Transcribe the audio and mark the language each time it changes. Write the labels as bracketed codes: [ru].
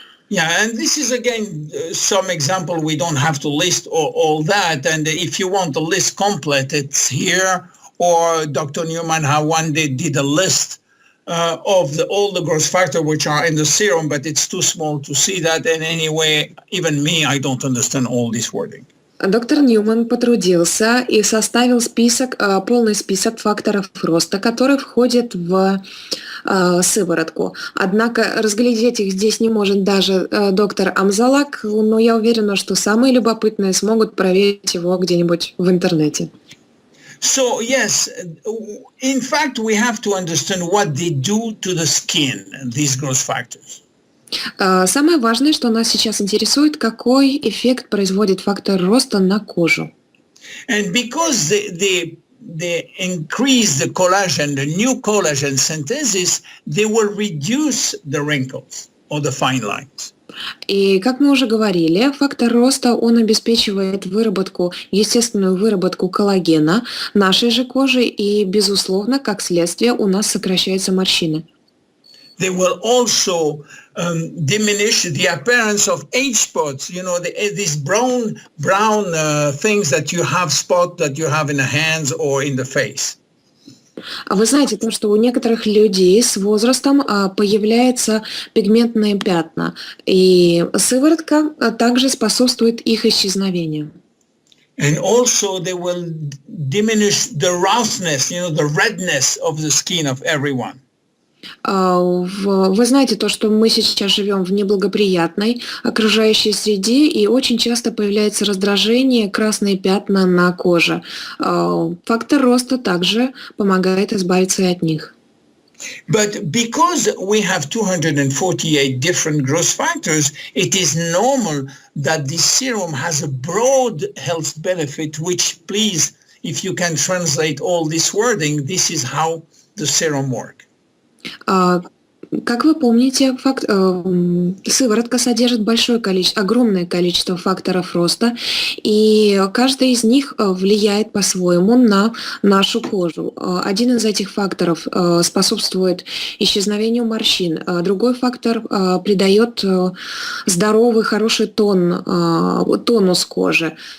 [en] Yeah, and this is again some example. We don't have to list all that, and if you want the list complete, it's here. Or Dr. Newman, how one day did a list of all the growth factors which are in the serum, but it's too small to see that. And anyway, even me, I don't understand all this wording. [ru] Доктор Ньюман потрудился и составил полный список факторов роста, которые входят в сыворотку. Однако разглядеть их здесь не может даже доктор Амзалаг, но я уверена, что самые любопытные смогут проверить его где-нибудь в интернете. [en] So yes, in fact, we have to understand what they do to the skin, these growth factors. [ru] Самое важное, что нас сейчас интересует, какой эффект производит фактор роста на кожу. [en] And because they increase the collagen, the new collagen synthesis, they will reduce the wrinkles or the fine lines. [ru] И, как мы уже говорили, фактор роста, он обеспечивает естественную выработку коллагена нашей же кожи, и, безусловно, как следствие, у нас сокращаются морщины. [en] They will also diminish the appearance of age spots. These brown things that you have in the hands or in the face. [ru] А вы знаете то, что у некоторых людей с возрастом появляются пигментные пятна, и сыворотка также способствует их исчезновению. [en] And also they will diminish the roughness, the redness of the skin of everyone. [ru] Вы знаете то, что мы сейчас живем в неблагоприятной окружающей среде, и очень часто появляется раздражение, красные пятна на коже. Фактор роста также помогает избавиться и от них. [en] But because we have 248 different growth factors, it is normal that this serum has a broad health benefit, which, please, if you can translate all this wording, this is how the serum works. [ru] Как вы помните, сыворотка содержит огромное количество факторов роста, и каждый из них влияет по-своему на нашу кожу. Один из этих факторов способствует исчезновению морщин, другой фактор придает здоровый, хороший тонус кожи.